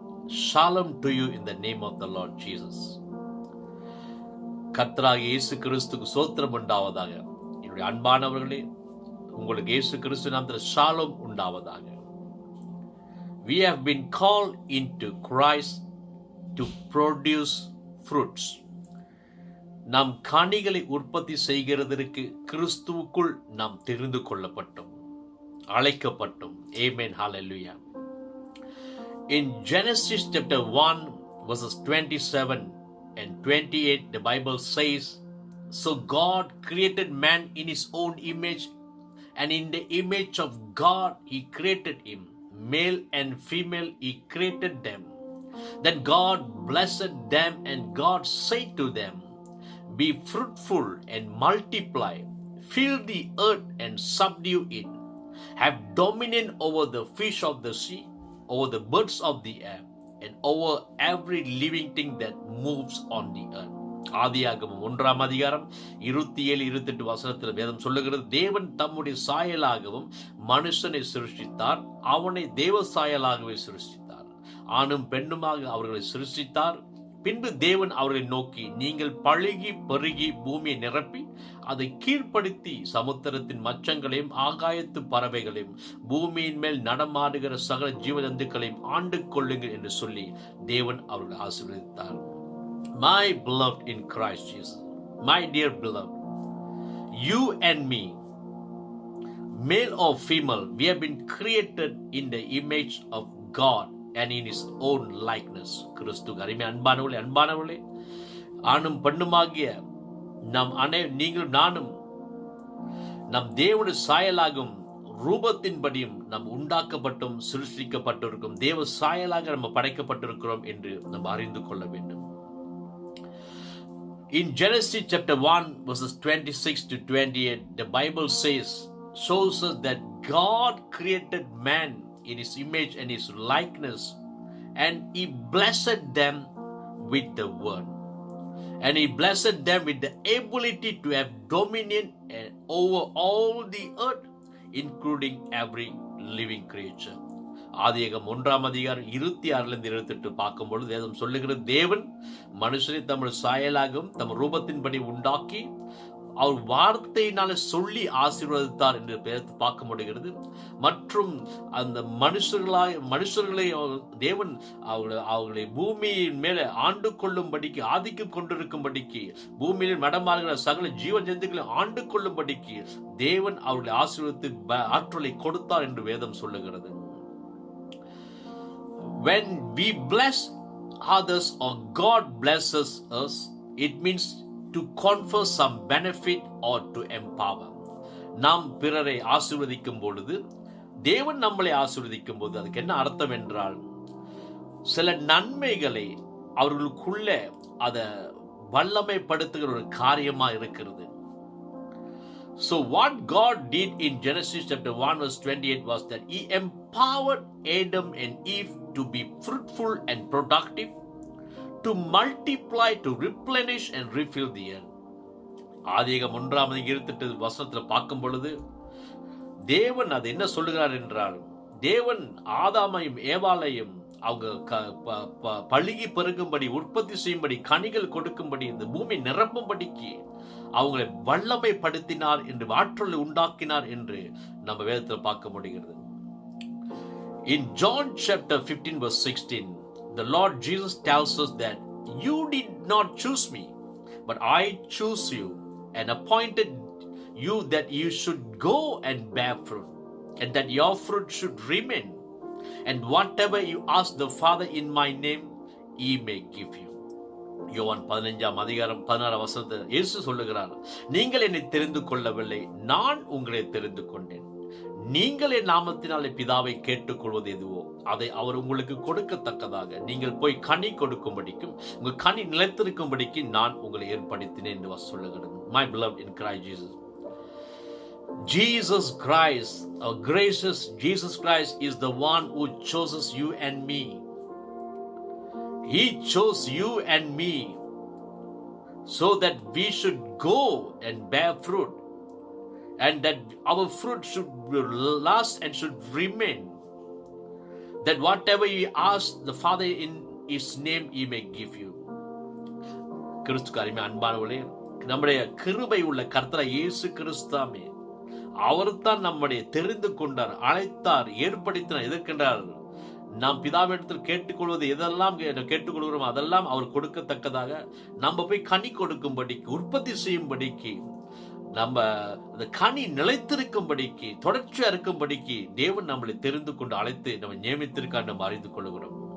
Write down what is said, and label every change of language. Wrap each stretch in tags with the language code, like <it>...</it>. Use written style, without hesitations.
<en>Shalom to you in the name of the Lord Jesus.</en> <ta>கர்த்தராகிய இயேசு கிறிஸ்துக்கு ஸ்தோத்திரம் உண்டாவதாக. என்னுடைய அன்பானவர்களே, உங்களுக்கு இயேசு கிறிஸ்து நாமத்தில் ஷாலோம் உண்டாவதாக.</ta> <en>We have been called into Christ to produce fruits.</en> <ta>நாம் கனிகளை உற்பத்தி செய்கிறதற்கு கிறிஸ்துவுக்குள் நாம் தெரிந்து கொள்ளப்பட்டோம், அழைக்கப்பட்டோம்.</ta> <en>Amen. Hallelujah. In Genesis chapter 1 verses 27 and 28, the Bible says, "So God created man in his own image, and in the image of God he created him. Male and female he created them. Then God blessed them, and God said to them, Be fruitful and multiply, fill the earth and subdue it. Have dominion over the fish of the sea, over the birds of the air, and over every living thing that moves on the earth."</en> <ta>ஆதியாகமம் 1ஆம் அதிகாரம் 27-28 வசனத்தில் வேதம் சொல்லுகிறது, தேவன் தம்முடைய சாயலாகவும் மனுஷனை சிருஷ்டித்தார், அவனை தேவ சாயலாகவே சிருஷ்டித்தார், ஆணும் பெண்ணுமாக அவர்களை சிருஷ்டித்தார். பின்பு தேவன் அவர்களை நோக்கி, நீங்கள் பழுகி பெருகி பூமியை நிரப்பி அதை கீழ்ப்படுத்தி சமுத்திரத்தின் மச்சங்களையும் ஆகாயத்து பறவைகளையும் பூமியின் மேல் நடமாடுகிற சகல ஜீவஜந்துக்களையும் ஆண்டு கொள்ளுங்கள் என்று சொல்லி தேவன் அவர்களை ஆசீர்வதித்தார்.</ta> <en>My beloved in Christ Jesus, my dear beloved, you and me, male or female, we have been created in the image of God and in his own likeness.</en> <ta>கிறிஸ்து அருமை அன்பானவர்களே, ஆணும் பெண்ணுமாகிய நாம் நீங்களும் நானும் நம் தேவனுடைய சாயலாகும் ரூபத்தின்படியும் நாம் உண்டாக்கப்பட்டும் சிருஷ்டிக்கப்பட்டிருக்கும் தேவ சாயலாக நம்ம படைக்கப்பட்டிருக்கிறோம் என்று நாம் அறிந்து கொள்ள வேண்டும்.</ta> <en>In Genesis chapter 1 verses 26-28, the Bible shows us that God created man in his image and his likeness, and he blessed them with the word, and he blessed them with the ability to have dominion over all the earth, including every living creature.</en> <ta>ஆதியாகமம் 1ஆம் அதிகாரம் 26-28 பார்க்கும்பொழுது வேதம் சொல்லுகிறது, தேவன் மனுஷனை தம்முடைய சாயலாகவும் தம் ரூபத்தின்படி உண்டாக்கி அவர் வார்த்தையினால சொல்லி ஆசீர்வதித்தார் என்று பார்க்க முடிகிறது. மற்றும் அந்த மனுஷர்களை தேவன் அவர்களை பூமியின் மேலே ஆண்டு கொள்ளும்படிக்கு, ஆதிக்கம் கொண்டிருக்கும்படிக்கு, பூமியில் நடமாடுகிற சகல ஜீவ ஜந்துக்களை ஆண்டு கொள்ளும்படிக்கு தேவன் அவர்களை ஆசீர்வதித்து ஆற்றலை கொடுத்தார் என்று வேதம் சொல்லுகிறது.</ta> <en>When we bless others or God blesses us, it means to confer some benefit or to empower.</en> <ta>நாம் பிறரை ஆசீர்வதிக்கும் பொழுது, தேவன் நம்மளை ஆசீர்வதிக்கும் போது அதுக்கு என்ன அர்த்தம் என்றால், சில நன்மைகளை அவர்களுக்குள்ள அதை வல்லமைப்படுத்துகிற ஒரு காரியமா இருக்கிறது.</ta> <en>So what God did in Genesis chapter 1 verse 28 was that he empowered Adam and Eve to be fruitful and productive, to multiply, to replenish and refill the earth.</en> <ta>ஆதியாகமம் 1ஆம் அதிகாரம் 28 வசனத்தில் பார்க்கும் பொழுது தேவன் அது என்ன சொல்லுகிறார் என்றால், தேவன் ஆதாமையும் ஏவாளையும் அவங்க பழுகி பெருகும்படி, உற்பத்தி செய்யும்படி, கனிகள் கொடுக்கும்படி, இந்த பூமி நிரப்பும்படிக்கு அவங்களை வல்லமைப்படுத்தினார் என்று, ஆற்றலை உண்டாக்கினார் என்று நம்ம வேதத்தில் பார்க்க முடிகிறது.</ta> <en>In John chapter 15 verse 16, the Lord Jesus tells us that you did not choose me, but I chose you and appointed you that you should go and bear fruit, and that your fruit should remain, and whatever you ask the Father in my name, he may give you.</en> <ta>யோவான் 15ஆம் அதிகாரம் 16 வசனத்தில் இயேசு சொல்லுகிறார், நீங்கள் என்னை தெரிந்து கொள்ளவில்லை, நான் உங்களை தெரிந்து கொண்டேன். நீங்கள் என் நாமத்தினாலே பிதாவை கேட்டுக்கொள்வது எதுவோ அதை அவர் உங்களுக்கு கொடுக்கத்தக்கதாக நீங்கள் போய் கனி கொடுக்கும்படிக்கும் உங்கள் கனி நிலைத்திருக்கும்படிக்கு நான் உங்களை ஏற்படுத்தினேன் என்று சொல்லுகிறது.</ta> <en>My beloved in Christ Jesus, Jesus Christ, our gracious Jesus Christ is the one who chooses you and me. He chose you and me so that we should go and bear fruit, and that our fruit should last and should remain. that whatever you ask the Father in His name, He may give you.</en> <ta>கிறிஸ்துக்கு அருமை அன்பானவர்களே, நம்முடைய கிருபை உள்ள கர்த்தர் இயேசு கிறிஸ்தாமே, அவர்தான் நம்முடைய தெரிந்து கொண்டார், அழைத்தார், ஏற்படுத்தினார். எதற்கென்றால் நாம் பிதாவிடத்தில் கேட்டுக்கொள்வது எதெல்லாம் கேட்டுக்கொள்கிறோம் அதெல்லாம் அவர் கொடுக்கத்தக்கதாக, நம்ம போய் கனி கொடுக்கும்படிக்கு, உற்பத்தி செய்யும்படிக்கு, நம்ம அந்த கனி நிலைத்திருக்கும்படிக்கு, தொடர்ச்சியா இருக்கும்படிக்கு தேவன் நம்மளை தெரிந்து கொண்டு அழைத்து நம்ம நியமித்திருக்கார் நம்ம அறிந்து கொள்கிறோம்.</ta>